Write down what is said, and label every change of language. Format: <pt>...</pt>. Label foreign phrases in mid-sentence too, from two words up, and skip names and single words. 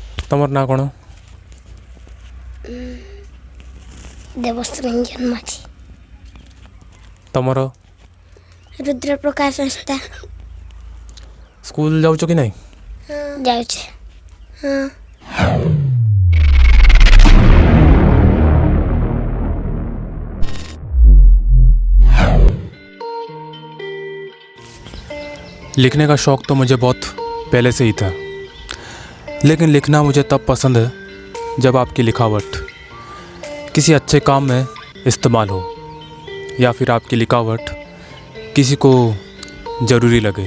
<or>ତମର ନାଁ କ'ଣ? ଦେବଶ୍ରୀ ରଞ୍ଜନ ମାଝୀ। ତମର? ରୁଦ୍ରପ୍ରକାଶ ସଂସ୍ଥା। ସ୍କୁଲ ଯାଉଛ କି ନାହିଁ? ଯାଉଛି। ହଁ।</or> <hi>लिखने का शौक़ तो मुझे बहुत पहले से ही था, लेकिन लिखना मुझे तब पसंद है जब आपकी लिखावट किसी अच्छे काम में इस्तेमाल हो या फिर आपकी लिखावट किसी को ज़रूरी लगे।</hi>